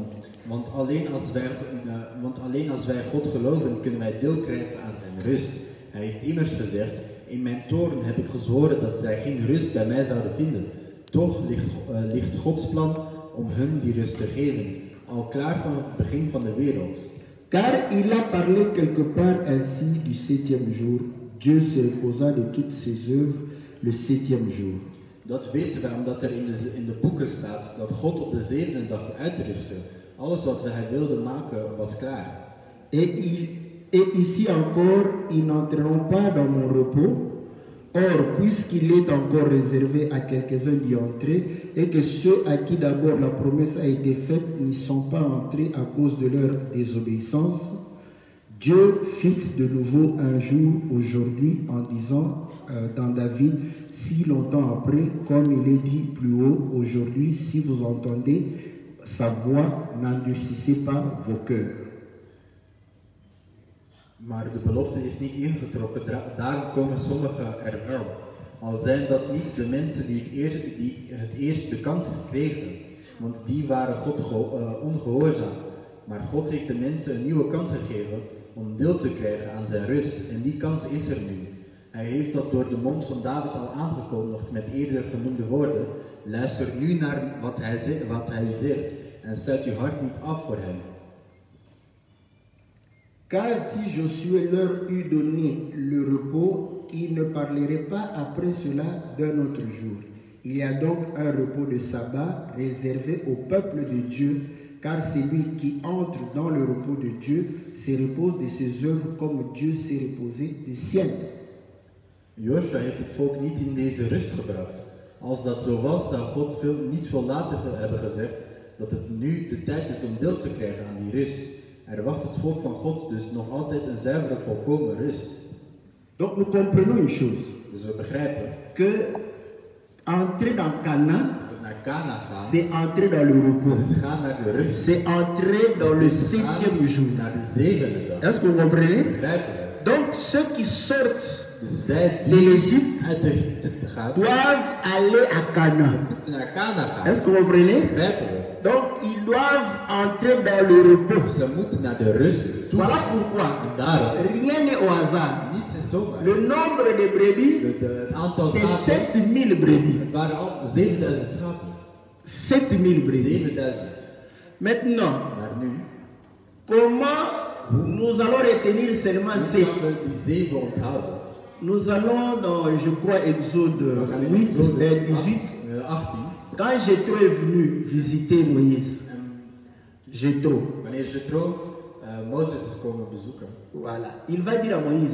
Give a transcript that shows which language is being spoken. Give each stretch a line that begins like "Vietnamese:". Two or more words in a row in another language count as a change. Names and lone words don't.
Dutch: Want alleen als wij God geloven, kunnen wij deel krijgen aan zijn rust. Hij heeft immers gezegd, in mijn toorn heb ik gezworen dat zij geen rust bij mij zouden vinden. Toch ligt Gods plan om hun die rust te geven, al klaar van het begin van de wereld.
French: Car il a parlé quelque part ainsi du septième jour. Dieu se reposa de toutes ses œuvres le septième jour.
Dutch: Dat weten wij omdat er in de boeken staat dat God op de zevende dag uitrustte. Alles wat hij wilde maken was klaar.
French: Et ici encore, ils n'entreront pas dans mon repos. Or, puisqu'il est encore réservé à quelques-uns d'y entrer, et que ceux à qui d'abord la promesse a été faite n'y sont pas entrés à cause de leur désobéissance, Dieu fixe de nouveau un jour aujourd'hui en disant dans David, si longtemps après, comme il est dit plus haut, aujourd'hui, si vous entendez sa voix, n'endurcissez pas vos cœurs.
Dutch: Maar de belofte is niet ingetrokken, daarom komen sommigen er wel. Al zijn dat niet de mensen die het eerst de kans kregen, want die waren God ongehoorzaam. Maar God heeft de mensen een nieuwe kans gegeven om deel te krijgen aan zijn rust. En die kans is er nu. Hij heeft dat door de mond van David al aangekondigd met eerder genoemde woorden. Luister nu naar wat hij u zegt en sluit uw hart niet af voor hem.
French: Car si Josué leur eût donné le repos, il ne parlerait pas après cela d'un autre jour. Il y a donc un repos de sabbat réservé au peuple de Dieu, car celui qui entre dans le repos de Dieu se repose de ses œuvres comme Dieu s'est reposé de siennes.
Dutch: Joshua heeft het volk niet in deze rust gebracht. Als dat zo was, zou God niet veel later hebben gezegd dat het nu de tijd is om deel te krijgen aan die rust. Er wacht het volk van God dus nog altijd een zuivere, volkomen rust.
French: Donc nous comprenons une chose,
Dutch: Dus we begrijpen
French: que entrer dans Canaan,
Dutch: dat naar Canaan gaan,
French: c'est entrer dans le repos.
Dutch: dat is gaan naar de rust.
French: C'est entrer dans le
Dutch: Het is gaan
French: septième jour.
Dutch: naar de zevende dag.
French: Est-ce que vous comprenez?
Dutch: Begrijpen we?
French: Donc ceux qui sortent
Dutch: Dus zij
French: de
Dutch: die
French: l'Égypte
Dutch: uit Egypte gaan,
French: doivent aller à Canaan.
Dutch: moeten naar Canaan gaan.
French: Est-ce que vous comprenez?
Dutch: Begrijpen we?
French: Donc ils doivent entrer dans le repos.
Dutch: Ze moeten naar de rust toe.
French: Voilà pourquoi
Dutch: En daarom,
French: rien n'est au hasard.
Dutch: niets is zomaar.
French: Le nombre de brebis,
Dutch: Het aantal
French: c'est
Dutch: schapen,
French: 7000 brebis.
Dutch: het waren al 7000 schapen.
French: 7000 brebis. 7000. Maintenant,
Dutch: Maar nu,
French: comment nous allons retenir seulement
Dutch: hoe 7? gaan we die 7 onthouden?
French: Nous allons dans, je crois, Exode
Dutch: We gaan in 8, Exodus 18. 18.
French: Quand Jétro est venu visiter Moïse,
Dutch: En Jétro, wanneer Jethro Mozes is komen bezoeken,
French: voilà, il va dire à Moïse,